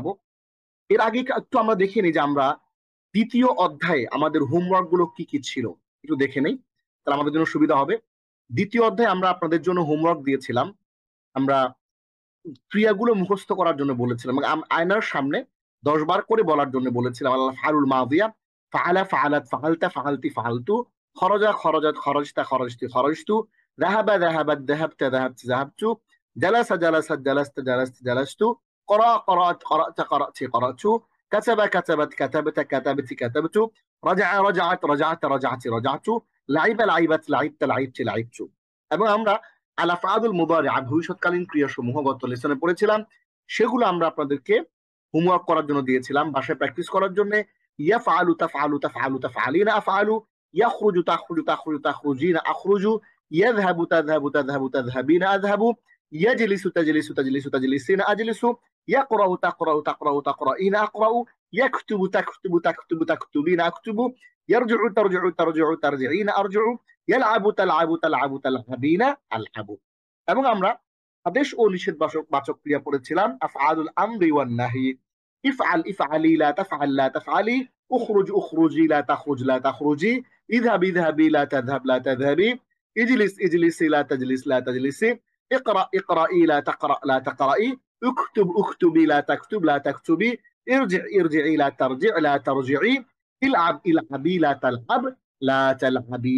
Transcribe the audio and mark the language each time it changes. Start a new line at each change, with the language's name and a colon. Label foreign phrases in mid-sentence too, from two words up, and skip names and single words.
Bangla: এর আগে একটু আমরা দেখে নিই যে আমরা দ্বিতীয় অধ্যায়ে আমাদের হোমওয়ার্ক গুলো কি কি ছিল, একটু দেখে নেই, তাহলে আমাদের জন্য সুবিধা হবে। দ্বিতীয় অধ্যায়ে আমরা আপনাদের জন্য হোমওয়ার্ক দিয়েছিলাম, আমরা ক্রিয়াগুলো মুখস্থ করার জন্য বলেছিলাম, আয়নার সামনে 10 বার করে বলার জন্য বলেছিলাম।
Arabic: الأفعال الماضية، فعل فعلت، فعلتَ فعلتِ، فعلتُ، خرج خرجت، خرجتَ خرجتِ، خرجتُ، ذهب ذهبت، ذهبتَ ذهبتِ، ذهبتُ، جلس جلست، جلستَ جلستِ، جلستُ, قرأ قرأت، قرأتَ قرأتِ، قرأتُ، كتب كتبت، كتبتَ كتبتِ، كتبتُ، رجع رجعت، رجعت رجعتِ، رجعتُ، لعب لعبت، لعبتَ لعبتِ، لعبتُ.
Bangla: এবং আমরা
Arabic: الأفعال المضارعة,
Bangla: ভবিষ্যৎকালীন ক্রিয়াসমূহ গত লেসনে পড়েছিলাম, সেগুলো আমরা আপনাদেরকে হোমওয়ার্ক করার জন্য দিয়েছিলাম, বাসায় প্র্যাকটিস করার জন্য।
Arabic: يفعل تفعل تفعل تفعلين أفعل، يخرج تخرج تخرج تخرجين أخرج، يذهب تذهب تذهب تذهبين أذهب، يجلس تجلس تجلس تجلسين أجلس، يقرأ تقرأ تقرأ تقرئين أقرأ، يكتب تكتب تكتب تكتبين أكتب، يرجع ترجع ترجع ترجعين أرجع، يلعب تلعب تلعب تلعبين ألعب.
Bangla: এবং আমরা আদেশ ও নিষেধ বাচক ক্রিয়া পড়েছিলাম,
Arabic: أفعال الأمر والنهي، افعل افعلي لا تفعل لا تفعلي، اخرج اخرجي لا تخرج لا تخرجي، اذهب اذهبي لا تذهب لا تذهبي، اجلس اجلسي لا تجلس لا تجلسي، اقرأ اقرئي لا تقرأ لا تقرئي، اكتب اكتبي لا تكتب لا تكتبي، ارجع ارجعي لا ترجع لا ترجعي، العب العبي لا تلعب لا تلعبي.